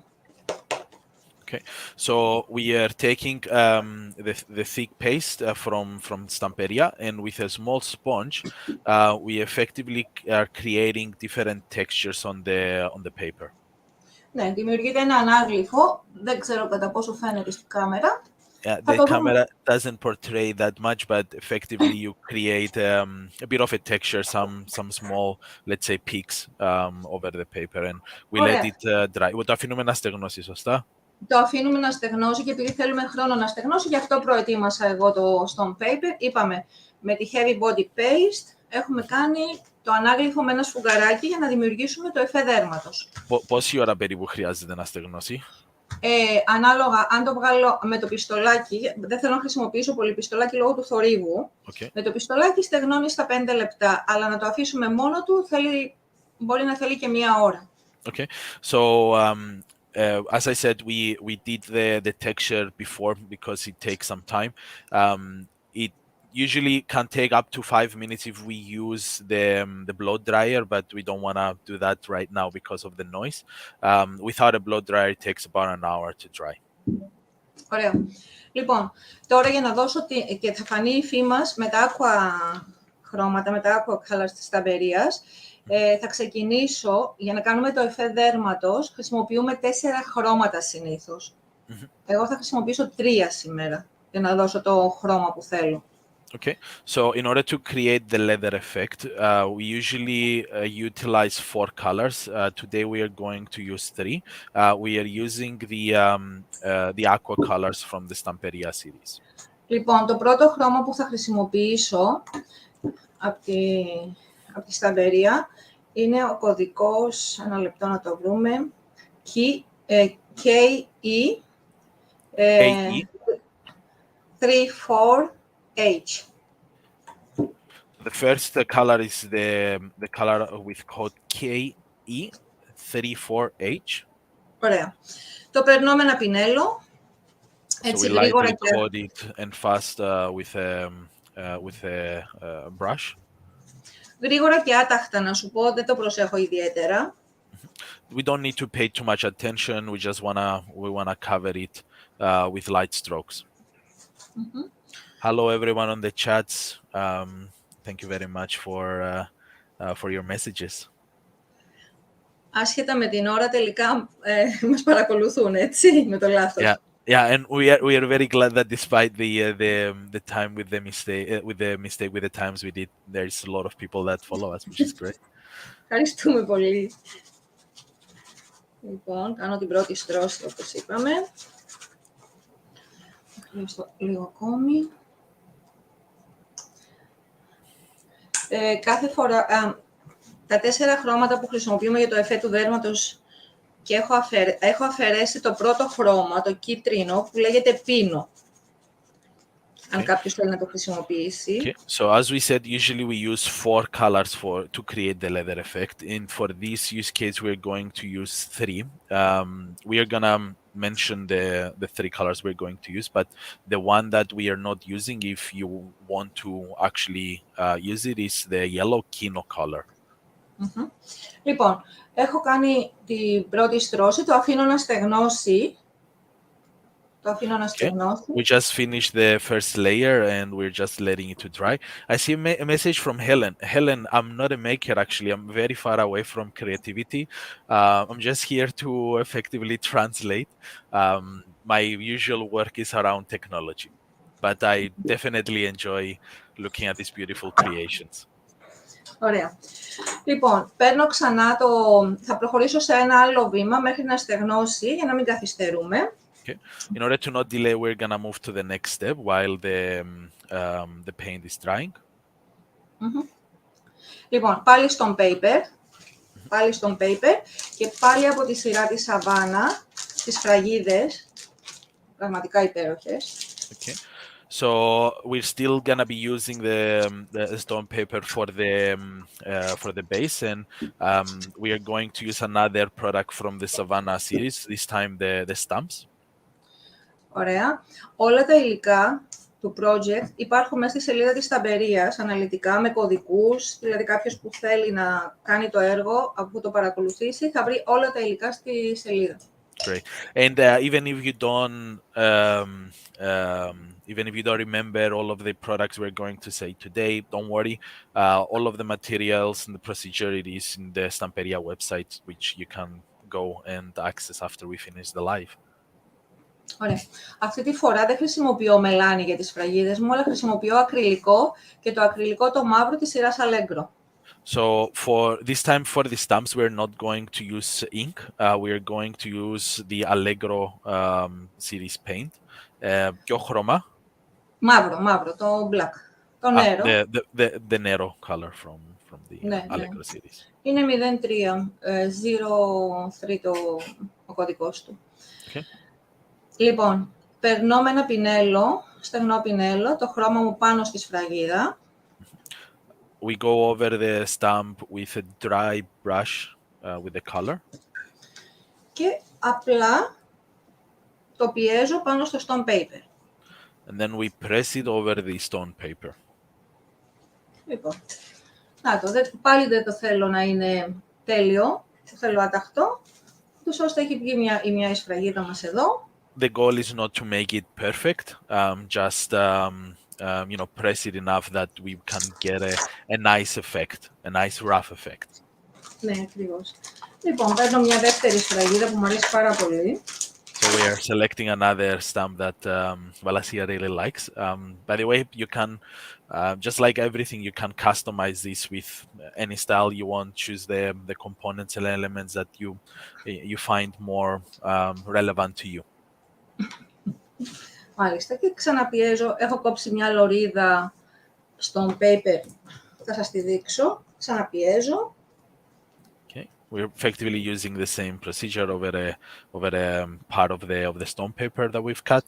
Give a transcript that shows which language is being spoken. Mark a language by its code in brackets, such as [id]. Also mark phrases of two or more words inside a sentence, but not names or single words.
[en] Okay, so we are taking the thick paste from Stamperia, and with a small sponge, we effectively are creating different textures on the paper. [el] Ναι, δημιουργείται ένα ανάγλυφο, δεν ξέρω κατά πόσο φαίνεται στην κάμερα. [en] The camera doesn't portray that much, but effectively you create a bit of a texture, some small, let's say, peaks over the paper, and we let it dry. [el] Το αφήνουμε να στεγνώσει, σωστά? Το αφήνουμε να στεγνώσει και επειδή θέλουμε χρόνο να στεγνώσει, γι' αυτό προετοίμασα εγώ το [en] stone paper. [el] Είπαμε, με τη [en] heavy body paste [el] έχουμε κάνει το ανάγλυφο με ένα σφουγγαράκι για να δημιουργήσουμε το εφέ δέρματος. Πόση ώρα περίπου χρειάζεται να στεγνώσει? Ανάλογα, αν το βγάλω με το πιστολάκι, δεν θέλω να χρησιμοποιήσω πολύ πιστολάκι λόγω του θορύβου. Με το πιστολάκι στεγνώνει στα 5 λεπτά, αλλά να το αφήσουμε μόνο του μπορεί να θέλει και μία ώρα. [en] Okay, so as I said, we did the texture before because it takes some time. It usually can take up to 5 minutes if we use the blow dryer, but we don't want to do that right now because of the noise. Without a blow dryer, it takes about an hour to dry. [el] Ωραία. Λοιπόν, τώρα για να δώσω και θα φανεί η υφή μας με τα aqua χρώματα, με τα [en] aqua colors [el] της Σταμπερίας. Θα ξεκινήσω, για να κάνουμε το εφέ δέρματος, χρησιμοποιούμε 4 χρώματα συνήθως. Εγώ θα χρησιμοποιήσω 3 σήμερα, για να δώσω το χρώμα που θέλω. [en] Okay, so in order to create the leather effect, we usually utilize 4 colors. Today we are going to use 3. We are using the aqua colors from the Stamperia series. [el] Λοιπόν, το πρώτο χρώμα που θα χρησιμοποιήσω από τη Σταμπερία είναι ο κωδικός, ένα λεπτό να το βρούμε, KE 34H. [en] The first color is the color with code KE34H. [el] Ωραία. Το περνώ με ένα πινέλο. Έτσι, [en] so we lightly coat it and fast with a brush. [el] Γρήγορα και άταχτα, να σου πω, δεν το προσέχω ιδιαίτερα. [en] We don't need to pay too much attention. We just wanna cover it with light strokes. Hello everyone on the chats. Thank you very much for your messages. [el] Άσχετα με την ώρα, τελικά μας παρακολουθούν, έτσι, με το λάθος. [en] Yeah, and we are very glad that despite the time with the times we did, there's a lot of people that follow us, which is great. [el] Ευχαριστούμε πολύ. Λοιπόν, κάνω την πρώτη στρώση, όπως είπαμε. Χρειάζομαι λίγο ακόμη. Κάθε φορά, τα 4 χρώματα που χρησιμοποιούμε για το εφέ του δέρματος και έχω αφαιρέσει το πρώτο χρώμα, το κίτρινο, που λέγεται πίνο. Αν κάποιος θέλει να το χρησιμοποιήσει. [en] Okay. So as we said, usually we use 4 colors to create the leather effect. And for this use case, we're going to use 3. We are gonna mention the 3 colors we're going to use, but the one that we are not using, if you want to actually use it, is the yellow kino color. [el] Λοιπόν, έχω κάνει την πρώτη στρώση, το αφήνω να στεγνώσει. [en] We just finished the first layer and we're just letting it to dry. I see a message from Helen. Helen, I'm not a maker actually. I'm very far away from creativity. I'm just here to effectively translate. My usual work is around technology, but I definitely enjoy looking at these beautiful creations. [el] Ωραία. Λοιπόν, παίρνω ξανά θα προχωρήσω σε ένα άλλο βήμα μέχρι να στεγνώσει για να μην καθυστερούμε. [en] Okay. In order to not delay, we're gonna move to the next step while the paint is drying. [el] Λοιπόν, πάλι στον paper, και πάλι από τη σειρά της Σαβάνα, τις φραγίδες, πραγματικά υπέροχες. [en] Okay. So we're still gonna be using the stone paper for the base, and we are going to use another product from the Savannah series. This time the stamps. [el] Ωραία. Όλα τα υλικά του project υπάρχουν μέσα στη σελίδα της Σταμπερίας, αναλυτικά, με κωδικούς, δηλαδή κάποιος που θέλει να κάνει το έργο, αφού το παρακολουθήσει, θα βρει όλα τα υλικά στη σελίδα. [en] Great. And even if you don't remember all of the products we're going to say today, don't worry. All of the materials and the procedure, it is in the Stamperia website, which you can go and access after we finish the live. [el] Ωραία. Αυτή τη φορά δεν χρησιμοποιώ μελάνι για τις φραγίδες μου, αλλά χρησιμοποιώ ακριλικό, και το ακριλικό το μαύρο της σειράς Allegro. [en] So for this time, for the stamps, we're not going to use ink. We are going to use the Allegro series paint. [el] Ποιο χρώμα? Μαύρο, το black. Το νερό. [en] The Nero color from the Allegro series. [el] Είναι 03, 03 ο κωδικός του. Okay. Λοιπόν, περνώ με ένα πινέλο, στεγνό πινέλο, το χρώμα μου πάνω στη σφραγίδα. [en] We go over the stamp with a dry brush with the color. [el] Και απλά το πιέζω πάνω στο [en] stone paper. And then we press it over the stone paper. [el] Λοιπόν, πάλι δεν το θέλω να είναι τέλειο, το θέλω άταχτο, τους ώστε έχει βγει μια σφραγίδα μας εδώ. [en] The goal is not to make it perfect, just press it enough that we can get a nice effect, a nice rough effect. [el] Ναι, ακριβώς. Λοιπόν, παίρνω μια δεύτερη σφραγίδα που μου αρέσει πάρα πολύ. [en] So we are selecting another stamp that Valasia really likes. By the way, you can, just like everything, you can customize this with any style you want. Choose the components and elements that you find more relevant to you. [el] Μάλιστα, και ξαναπιέζω. Έχω κόψει μια λωρίδα στον paper. Θα σας τη δείξω. Ξαναπιέζω. [en] Okay, we're effectively using the same procedure over a part of the stone paper that we've cut.